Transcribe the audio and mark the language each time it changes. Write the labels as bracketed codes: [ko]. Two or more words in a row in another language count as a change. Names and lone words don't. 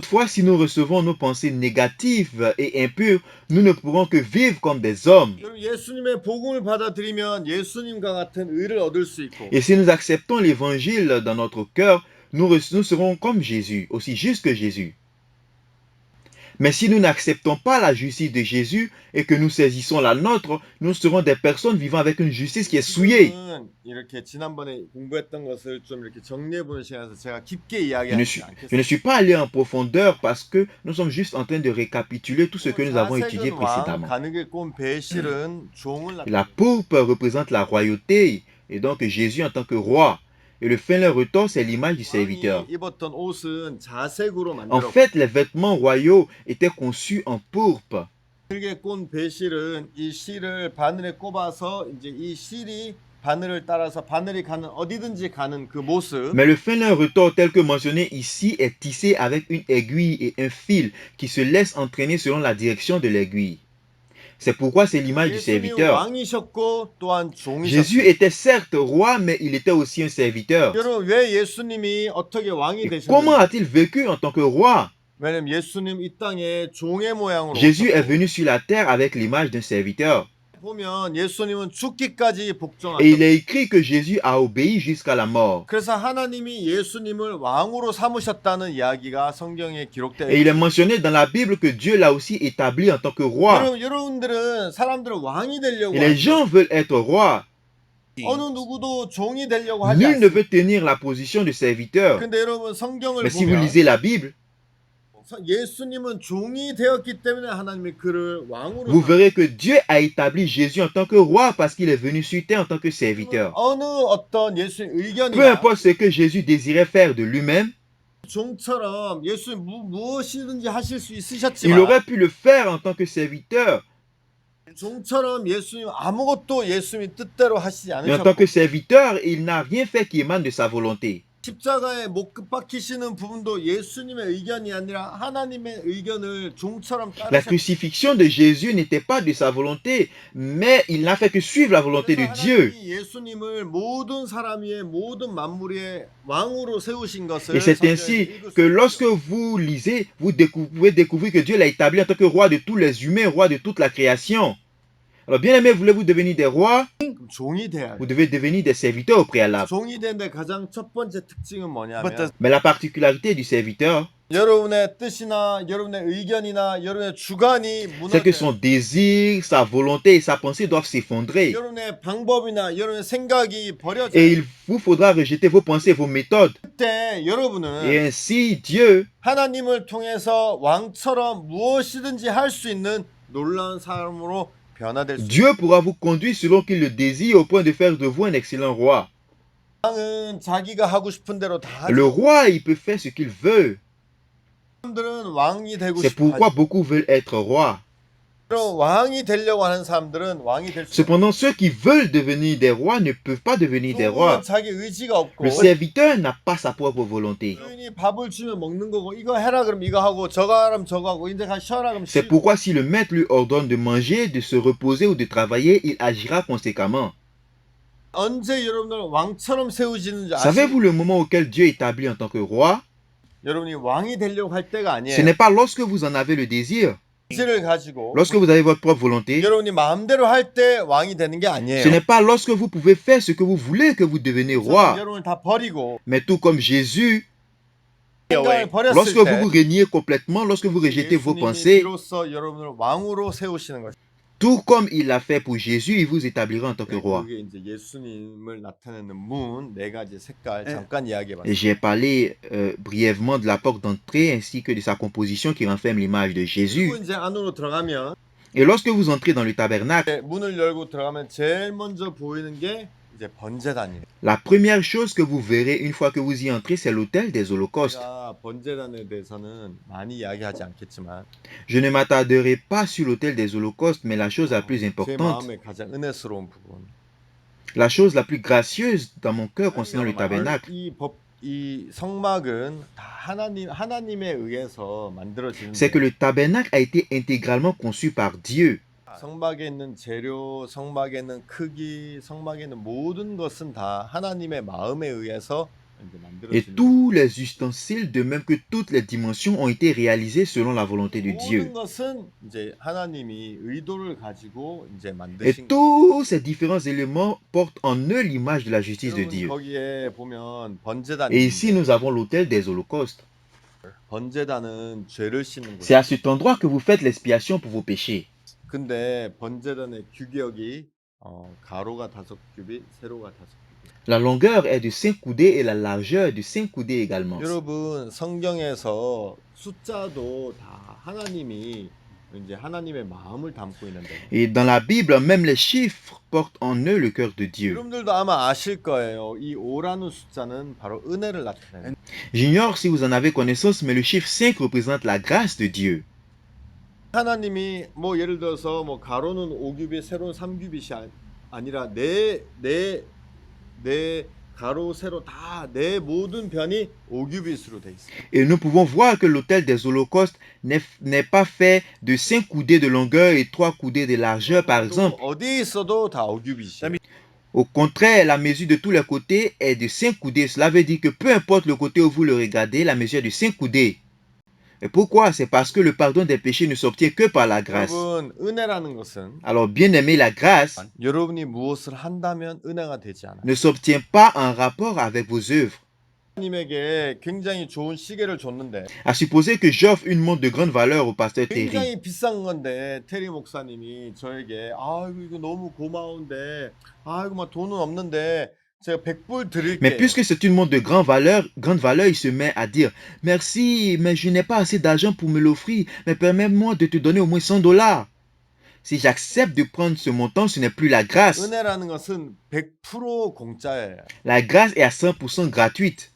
[fr] Toutefois, si nous recevons nos pensées négatives et impures, nous ne pourrons que vivre comme des hommes. [ko] 여러분 예수님의 복음을 받아들이면 예수님과 같은 의를 얻을 수 있고 [fr] Et si nous acceptons l'évangile dans notre cœur, nous serons comme Jésus, aussi justes que Jésus. Mais si nous n'acceptons pas la justice de Jésus et que nous saisissons la nôtre, nous serons des personnes vivant avec une justice qui est souillée. [ko] 지금은 이렇게 지난번에 공부했던 것을 좀 이렇게 정리해 보는 시간에서 제가 깊게 [fr] Je ne, [ko] 이야기하지 [fr] suis, je ne [ko] 않겠습니다. [fr] suis pas allé en profondeur parce que nous sommes juste en train de récapituler tout ce que nous avons étudié [ko] 자색은 왕, [fr] précédemment. [ko] 가늘게 꼰 배실은 종을 [fr] Et la pourpre représente la royauté et donc Jésus en tant que roi. Et le fin lin retors, c'est l'image du serviteur. [ko] 왕이 입었던 옷은 자색으로 [fr] En [ko] 만들었고 [fr] fait, les vêtements royaux étaient conçus en pourpre. [ko] 가늘게 꼰 배실은 이 실을 바늘에 꼽아서 이제 이 실이 바늘을 따라서 바늘이 가는 어디든지 가는 그 모습. [fr] Mais le fin lin retors tel que mentionné ici est tissé avec une aiguille et un fil qui se laisse entraîner selon la direction de l'aiguille. C'est pourquoi c'est l'image du [ko] 예수님이 [fr] serviteur. [ko] 왕이셨고 또한 [fr] Jésus [ko] 종이셨고. [fr] était certes roi, mais il était aussi un serviteur. [ko] 여러분 왜 예수님이 어떻게 왕이 [fr] Et comment [ko] 되셨는지? [fr] a-t-il vécu en tant que roi? [ko] 왜냐면 예수님 이 땅에 종의 모양으로 [fr] Jésus est [ko] 오셨고, [fr] venu sur la terre avec l'image d'un serviteur. [ko] 보면 예수님은 죽기까지 [fr] Et il [ko] 복종하셨고 [fr] est écrit que Jésus a obéi jusqu'à la mort. [ko] 그래서 하나님이 예수님을 왕으로 삼으셨다는 이야기가 성경에 기록되어 [fr] Et il est [ko] 있습니다. [fr] mentionné dans la Bible que Dieu l'a aussi établi en tant que roi. [ko] 여러분들은 사람들은 왕이 되려고 [fr] Et les [ko] 하죠. [fr] gens veulent être rois. [ko] 어느 누구도 종이 되려고 하지 [fr] Nul ne [ko] 않습니다. [fr] veut tenir la position de serviteur. [ko] 근데 여러분 성경을 [fr] Mais si vous [ko] 보면 [fr] lisez la Bible, [ko] 예수님은 종이 되었기 때문에 하나님이 그를 왕으로 [fr] Vous [ko] 삼- [fr] verrez que Dieu a établi Jésus en tant que roi parce qu'il est venu sur terre en tant que serviteur. [ko] 어느 어떤 예수의 [fr] Peu [ko] 의견이나 [fr] importe ce que Jésus désirait faire de lui-même, [ko] 종처럼 예수님 무엇이든지 하실 수 [fr] il [ko] 있으셨지만 [fr] aurait pu le faire en tant que serviteur. [ko] 종처럼 예수님 아무것도 예수님이 뜻대로 하시지 [fr] Mais en tant [ko] 않으셨고 [fr] que serviteur, il n'a rien fait qui émane de sa volonté. [ko] 십자가에 못 박히시는 부분도 예수님의 의견이 아니라 하나님의 의견을 종처럼 [fr] La [ko] 따르셨고 [fr] crucifixion de Jésus n'était pas de sa volonté, mais il n'a fait que suivre la volonté de Dieu. [ko] 하나님이 예수님을 모든 사람 위에 모든 만물 위에 왕으로 세우신 것을 [fr] Et c'est [ko] 성경에서 [fr] ainsi [ko] 읽을 수 [fr] que [ko] 있어요. [fr] lorsque vous lisez, vous pouvez découvrir que Dieu l'a établi en tant que roi de tous les humains, roi de toute la création. Alors, bien aimé, voulez-vous devenir des rois? [ko] 그럼 종이 돼야 [fr] Vous [ko] 돼. [fr] devez devenir des serviteurs au préalable. [ko] 종이 되는데 가장 첫 번째 특징은 뭐냐면 [fr] Mais la particularité du serviteur, [ko] 여러분의 뜻이나 여러분의 의견이나 여러분의 주관이 [fr] c'est que [ko] 무너져 [fr] son désir, sa volonté et sa pensée doivent s'effondrer. [ko] 여러분의 방법이나 여러분의 생각이 [fr] Et [ko] 버려져. [fr] il vous faudra rejeter vos pensées et vos méthodes. [ko] 그때 여러분은 [fr] Et ainsi, Dieu [ko] 하나님을 통해서 왕처럼 무엇이든지 할 수 있는 놀라운 사람으로 변화될 수 있어요. [fr] Dieu pourra vous conduire selon qu'il le désire au point de faire de vous un excellent roi. [ko] 왕은 자기가 하고 싶은 대로 다 [fr] Le [ko] 하죠. [fr] roi, il peut faire ce qu'il veut. [ko] 사람들은 왕이 되고 [fr] C'est [ko] 싶어 [fr] pourquoi [ko] 하죠. [fr] beaucoup veulent être rois. [ko] 그럼 왕이 되려고 하는 사람들은 왕이 될 수 없어요. [fr] Cependant, ceux qui veulent devenir des rois ne peuvent pas devenir des rois. [ko] 종은 자기 의지가 없고 [fr] Le serviteur n'a pas sa propre volonté. [ko] 주인이 밥을 주면 먹는 거고 이거 해라 그럼 이거 하고 저거 하라면 저거 하고 이제 가 쉬어라 그럼 [fr] C'est [ko] 쉬고 [fr] pourquoi si le maître lui ordonne de manger, de se reposer ou de travailler, il agira conséquemment. [ko] 언제 여러분들 왕처럼 세우시는지 아시죠? [fr] Savez-vous le moment auquel Dieu établit en tant que roi? [ko] 여러분이 왕이 되려고 할 때가 [fr] Ce [ko] 아니에요. [fr] n'est pas lorsque vous en avez le désir. [ko] 의지를 가지고 [fr] Lorsque vous avez votre propre volonté, [ko] 여러분이 마음대로 할 때 왕이 되는 게 아니에요. [fr] ce n'est pas lorsque vous pouvez faire ce que vous voulez que vous devenez roi. [ko] 여러분을 다 버리고 [fr] Mais tout comme Jésus, [ko] 생각을 버렸을 [fr] lorsque [ko] 때 [fr] vous vous régnez complètement, lorsque vous rejetez vos [ko] 예수님이 [fr] pensées, [ko] 비로소 여러분을 왕으로 세우시는 거죠. [fr] tout comme il l'a fait pour Jésus, il vous établira en tant que roi. [ko] 그게 이제 예수님을 나타내는 문 네 가지 색깔 네. 잠깐 [fr] Et [ko] 이야기해봤어요. [fr] j'ai parlé brièvement de la porte d'entrée ainsi que de sa composition qui renferme l'image de Jésus. [ko] 그리고 이제 안으로 들어가면 [fr] Et lorsque vous entrez dans le tabernacle, [ko] 문을 열고 들어가면 제일 먼저 보이는 게 이제 번제단이에요. [fr] la première chose que vous verrez une fois que vous y entrez, c'est l'autel des holocaustes. [ko] 제가 번제단에 대해서는 많이 이야기하지 않겠지만 [fr] Je ne m'attarderai pas sur l'autel des holocaustes, mais la chose la plus [ko] 제 [fr] importante, [ko] 마음에 가장 은혜스러운 부분. [fr] la chose la plus gracieuse dans mon cœur concernant le tabernacle, [ko] 이 성막은 다 하나님에 의해서 만들어지는데 [fr] c'est que le tabernacle a été intégralement conçu par Dieu. [ko] 성막에 있는 재료, 성막에 있는 크기, 성막에 있는 모든 것은 다 하나님의 마음에 의해서 이제 [fr] Et [ko] 만들어지는 [fr] tous les ustensiles, de même que toutes les dimensions, ont été réalisés selon la volonté de [ko] 모든 [fr] Dieu. [ko] 것은 이제 하나님이 의도를 가지고 이제 [fr] Et [ko] 만드신 [fr] tous ces différents éléments portent en eux l'image de la justice de [ko] 여러분 [fr] Dieu. [ko] 거기에 보면 번제단이 [fr] Et ici, nous avons l'autel des holocaustes. [ko] 번제단은 죄를 씻는 [fr] C'est [ko] 곳. [fr] à cet endroit que vous faites l'expiation pour vos péchés. [ko] 근데 번제단의 규격이 가로가 5규빗, 세로가 5규빗. [fr] La longueur est de 5 coudées et la largeur de 5 coudées également. [ko] 여러분 성경에서 숫자도 다 하나님이 이제 하나님의 마음을 담고 있는데 [fr] Et dans la Bible, même les chiffres portent en eux le cœur de Dieu. [ko] 여러분들도 아마 아실 거예요. 이 5라는 숫자는 바로 은혜를 나타내는. [fr] J'ignore si vous en avez connaissance, mais le chiffre 5 représente la grâce de Dieu. [ko] 하나님이 뭐 예를 들어서 뭐 가로는 5규빗, 세로는 3규빗이 아니라 내 가로, 세로 다 내 모든 변이 5규빗으로 돼 있어요. [fr] Et nous pouvons voir que l'autel des holocaustes n'est pas fait de 5 coudées de longueur et 3 coudées de largeur, par exemple. 어디에 있어도 다 5규빗이에요. Au contraire, la mesure de tous les côtés est de 5 coudées. Cela veut dire que peu importe le côté où vous le regardez, la mesure est de 5 coudées. Et pourquoi? C'est parce que le pardon des péchés ne s'obtient que par la grâce. [ko] 여러분 은혜라는 것은 [fr] Alors, bien aimé, la grâce [ko] 여러분이 무엇을 한다면 은혜가 되지 않아요. [fr] ne s'obtient pas en rapport avec vos œuvres. [ko] 하나님에게 굉장히 좋은 시계를 줬는데 [fr] À supposer que j'offre une montre de grande valeur au pasteur Terry. [ko] 굉장히 비싼 건데 테리 목사님이 저에게 아이고 이거 너무 고마운데 아이고 막 돈은 없는데 제가 100불 [fr] Mais [ko] 드릴게요. [fr] puisque c'est une montre de grande valeur, il se met à dire, merci, mais je n'ai pas assez d'argent pour me l'offrir, mais permets-moi de te donner au moins $100. Si j'accepte de prendre ce montant, ce n'est plus la grâce. [ko] 은혜라는 것은 100% 공짜예요. [fr] La grâce est à 100% gratuite.